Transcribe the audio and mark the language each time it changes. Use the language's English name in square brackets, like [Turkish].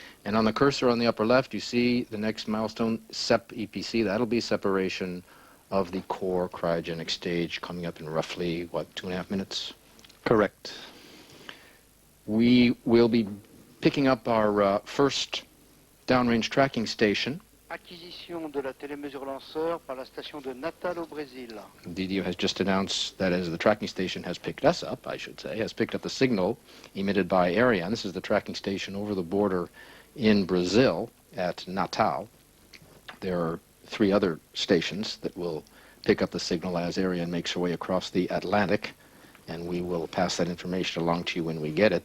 [English] And on the cursor on the upper left, you see the next milestone, SEP EPC. That'll be separation of the core cryogenic stage coming up in roughly, what, 2.5 minutes? Correct. We will be picking up our first downrange tracking station. [French] Acquisition de la télémesure lanceur par la station de Natal au Brésil. [English] DDO has just announced that as the tracking station has picked us up, I should say, has picked up the signal emitted by Ariane. This is the tracking station over the border in Brazil at Natal. There are 3 other stations that will pick up the signal as Ariane makes her way across the Atlantic, and we will pass that information along to you when we get it.